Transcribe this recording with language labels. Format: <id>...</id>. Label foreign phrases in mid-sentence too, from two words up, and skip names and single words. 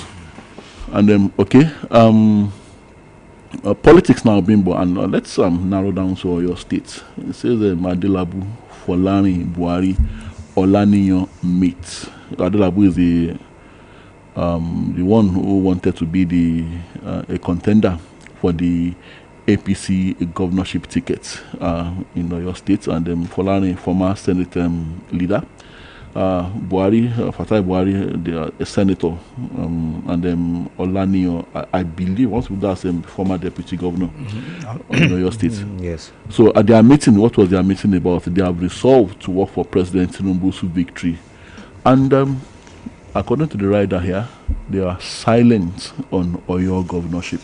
<en>And politics now, Bimbo, and let's narrow down to your states. It says Adelabu, Folani, Buhari, Olaniyan meet. Adelabu is the one who wanted to be a contender for the APC governorship ticket in your state, and Folani, former Senate leader. Buhari, Fatai Buhari, a senator, and then Olaniyan, I believe, once with that former deputy governor in your state. Yes. So at their meeting, what was their meeting about? They have resolved to work for President Tinubu's victory, and according to the writer here, they are silent on Oyo governorship.</en>